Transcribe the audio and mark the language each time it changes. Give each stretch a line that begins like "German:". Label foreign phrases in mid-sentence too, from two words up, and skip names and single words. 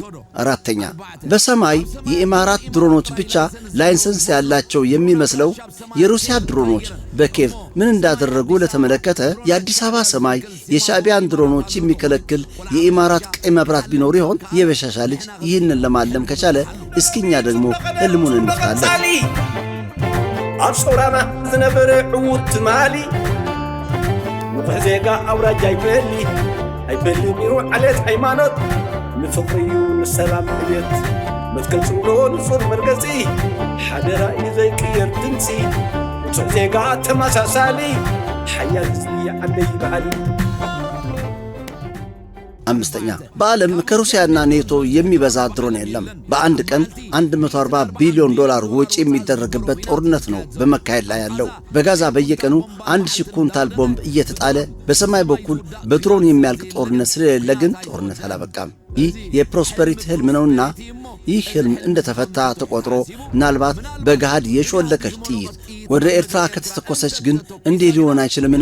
Amharic: አራተኛ፣ በሰማይ የኢማራት ድሮኖች ብቻ ላይሰንስ ያላቸው የሚመስለው የሩሲያ ድሮኖች በኬቭ ምን እንዳደረጉ ለተመለከተ የአዲስ አበባ ሰማይ የሻዕቢያን ድሮኖች የሚከለክል የኢማራት ቀይ መብራት ቢኖር ይሆን? የበሻሻ ልጅ ይህንን ለማለም ከቻለ እስኪኛ ደግሞ ህልሙን እንፍታለን።
Tigrinya: ኣብ ሶራና ዝነበረ ዕዉት ትማሊ ንቑሕ ዜጋ ኣውራጅ ኣይበሊ ሚሩ ዓሌት ሃይማኖት ንፍቕሪ እዩ ንሰላም ዕብየት መትከልጽብሎ ንጹር መርገጺ ሓደራ እዩ ዘይቅየር ድምፂ ንጹሕ ዜጋ ተመሳሳሊ ሓያል ህዝቢ ዓለይ በዓሊ።
Amharic: አምስተኛ፣ በዓለም ከሩሲያና ኔቶ የሚበዛ ድሮን የለም። በአንድ ቀን $140 ቢሊዮን ወጪ የሚደረግበት ጦርነት ነው በመካሄድ ላይ ያለው። በጋዛ በየቀኑ 1000 ኩንታል ቦምብ እየተጣለ በሰማይ በኩል በድሮን የሚያልቅ ጦርነት ስለሌለ ግን ጦርነት አላበቃም። ይህ የፕሮስፐሪቲ ህልም ነውና ይህ ህልም እንደተፈታ ተቆጥሮ ምናልባት በገሃድ የሾለከች ጥይት ወደ ኤርትራ ከተተኮሰች ግን እንዲህ ሊሆን አይችልምን?